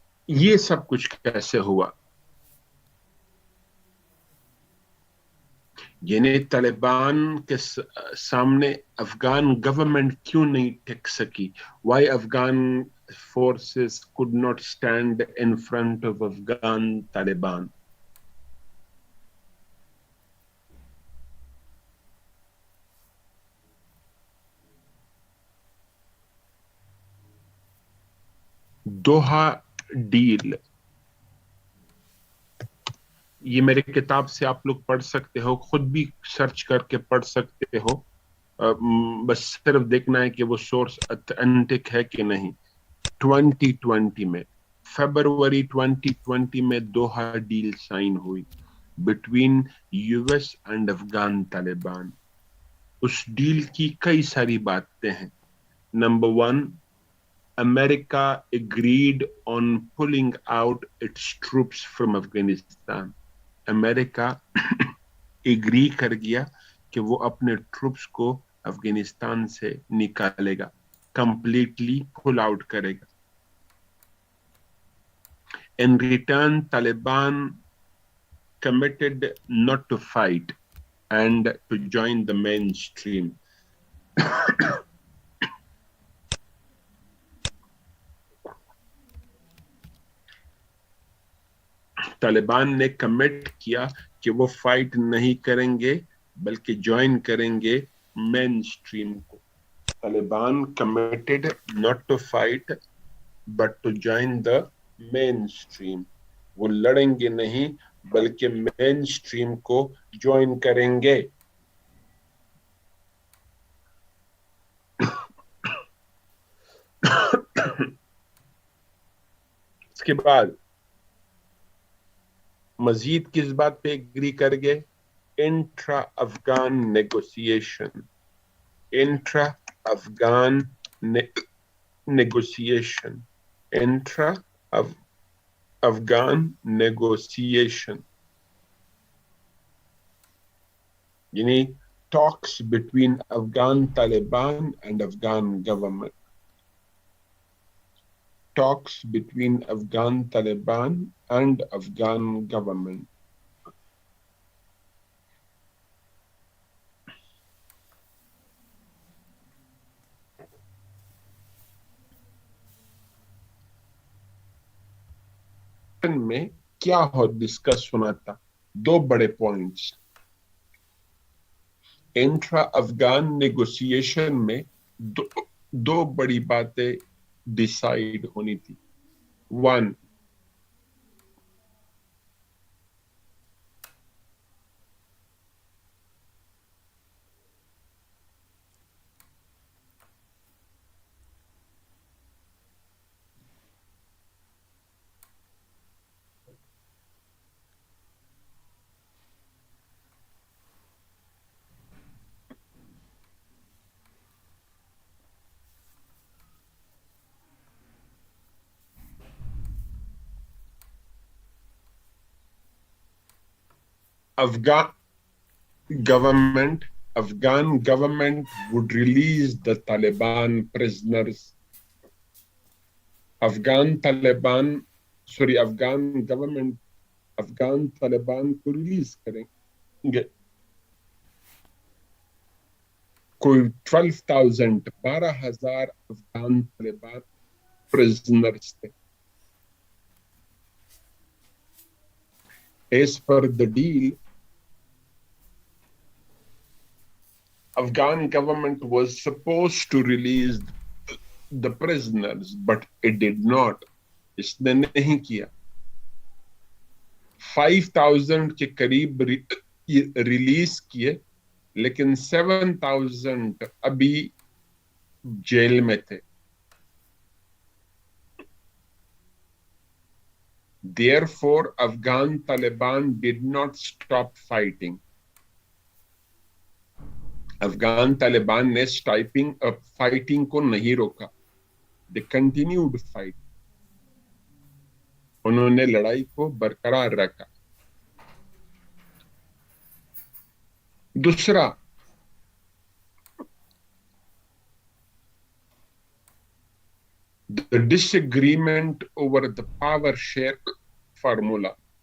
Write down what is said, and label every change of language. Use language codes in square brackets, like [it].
[hi] ये सब कुछ कैसे हुआ? यानी तालिबान के सामने अफगान गवर्नमेंट क्यों नहीं टिक सकी? [en] Why Afghan forces could not stand in front of Afghan Taliban? [hi] Doha deal, ये मेरे किताब से आप लोग पढ़ सकते हो, खुद भी सर्च करके पढ़ सकते हो. बस सिर्फ देखना है कि वो सोर्स ऑथेंटिक है कि नहीं. 2020 में, फरवरी 2020 में दोहा डील साइन हुई. [en] between US and Afghan Taliban. [hi] उस डील की कई सारी बातें हैं. [en] Number one, America agreed on pulling out its troops from Afghanistan. [hi] America agree कर गया कि वो अपने ट्रूप्स को अफगानिस्तान से निकालेगा, कंप्लीटली पुल आउट करेगा. [en] In return, Taliban committed not to fight and to join the mainstream. [hi] Taliban ने कमिट किया कि वो फाइट नहीं करेंगे बल्कि ज्वाइन करेंगे मेन स्ट्रीम को. [en] Taliban committed not to fight but to join the mainstream. [hi] वो लड़ेंगे नहीं बल्कि मेन स्ट्रीम को ज्वाइन करेंगे. इसके बाद मजीद किस बात पे एग्री कर गए? [en] Intra Afghan negotiation. Intra Afghan negotiation. Intra Afghan negotiation [hi] यानी [en] talks between Afghan Taliban and Afghan government. Talks between Afghan Taliban and Afghan government. [hi] में क्या हो डिस्कस होना था? दो बड़े पॉइंट्स. इंट्रा अफगान नेगोशिएशन में दो बड़ी बातें डिसाइड होनी थी. [en] One, Afghan government would release the Taliban prisoners. Afghan government Afghan Taliban [hi] को रिलीज करेंगे. कोई 12,000 अफगान तालिबान prisoners थे. [en] As per the deal, Afghan government was supposed to release the prisoners, but it did not. [hi] इसने नहीं किया. 5,000 के करीब रिलीज किए, लेकिन 7,000 अभी जेल में थे. [en] Therefore, Afghan Taliban did not stop fighting. [hi] Afghan Taliban ने फाइटिंग को नहीं रोका. [en] They continued fight. [hi] उन्होंने लड़ाई को बरकरार रखा. दूसरा, [en] the disagreement over the power share formula.